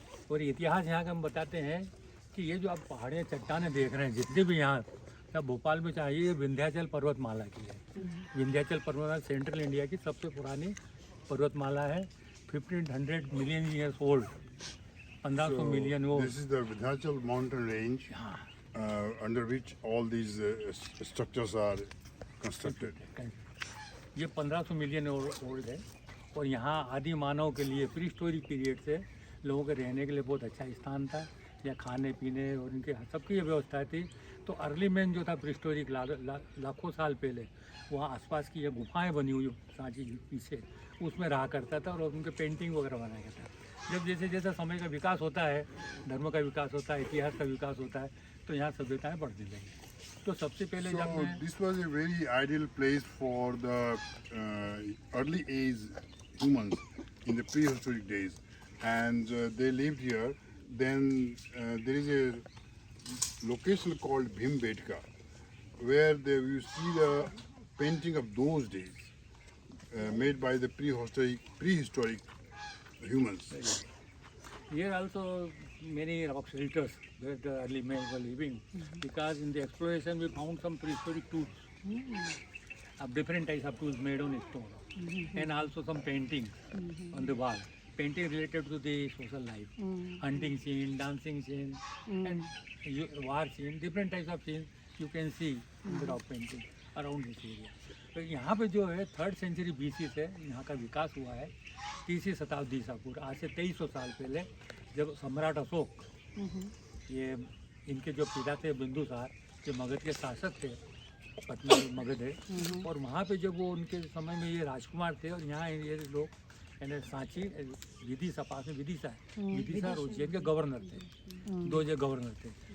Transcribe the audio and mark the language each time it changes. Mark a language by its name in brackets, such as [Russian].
[Hindi] और इतिहास यहाँ का हम बताते हैं कि ये जो आप पहाड़ियाँ चट्टानें देख रहे हैं जितनी भी यहाँ सब भोपाल में चाहिए, ये विंध्याचल पर्वतमाला की है। विंध्याचल पर्वतमाला सेंट्रल इंडिया की सबसे पुरानी पर्वतमाला है। [English] 1500 million years old, 1500 million old. This is the Vindhyachal mountain range under which all these structures are constructed. [Hindi] ये 1500 मिलियन ओल्ड है और यहाँ आदि मानव के लिए प्री हिस्टोरिक पीरियड से लोगों के रहने के लिए बहुत अच्छा स्थान था। यहाँ खाने पीने और इनके सबकी ये व्यवस्था थी। तो अर्ली मैन जो था प्री हिस्टोरिक लाखों साल पहले वहाँ आसपास की ये गुफाएं बनी हुई सांची के पीछे उसमें रहा करता था और उनके पेंटिंग वगैरह बनाया करता था। जब जैसे जैसे समय का विकास होता है, धर्म का विकास होता है, इतिहास का विकास होता है, तो यहाँ सभ्यताएँ बढ़ने लगी। तो सबसे पहले [English] So this was a very ideal place for the early age humans in the prehistoric days, and they lived here. Then there is a location called Bhimbetka, where you see the painting of those days made by the prehistoric humans. Here also many rock shelters where the early men were living, because in the exploration we found some prehistoric tools, of different types of tools made on stone, and also some paintings on the wall. Painting related to the social life, hunting scene, dancing scene, and war scene, different types of scenes you can see in the rock painting around this area. [Hindi] तो यहाँ पे जो है 3rd century BC से यहाँ का विकास हुआ है। 3वीं शताब्दी ईसा पूर्व, आज से 2300 साल पहले, जब सम्राट अशोक, ये इनके जो पिता थे बिंदुसार, जो मगध के शासक थे, पटना मगध है, और वहाँ पे जब वो उनके समय में ये राजकुमार थे और यहाँ ये लोग यानी सांची विदिशा, पास में विदिशा है, विदिशा और उज्जैन के गवर्नर थे, 2 जगह गवर्नर थे।